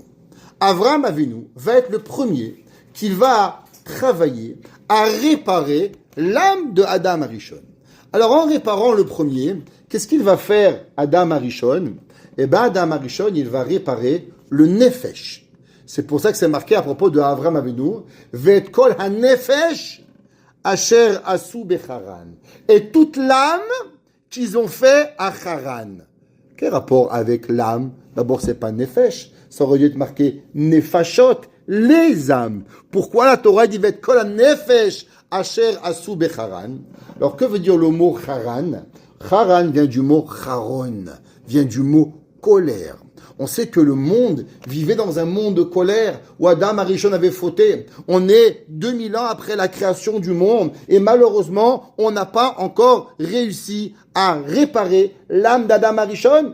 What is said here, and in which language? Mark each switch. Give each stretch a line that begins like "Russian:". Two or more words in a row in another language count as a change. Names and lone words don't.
French: Avram Avinu va être le premier qui va travailler à réparer l'âme de Adam Arishon. Alors, en réparant le premier, qu'est-ce qu'il va faire Adam Arishon? Eh bien, Adam Arishon, il va réparer le Nefesh. C'est pour ça que c'est marqué à propos de Avram Avinu,
Hebrew: ואת כל הנפש אשר עשו בחרן.
French: Et toute l'âme qu'ils ont fait à Haran. Quel rapport avec l'âme? D'abord, c'est pas Nefesh. Ça aurait dû être marqué Nefashot, les âmes. Pourquoi la Torah dit
Hebrew: ואת כל הנפש אשר עשו בחרן.
French: Alors, que veut dire le mot charan? Charan vient du mot charon, vient du mot colère. On sait que le monde vivait dans un monde de colère où Adam Arishon avait fauté. On est 2000 ans après la création du monde et malheureusement, on n'a pas encore réussi à réparer l'âme d'Adam Arishon.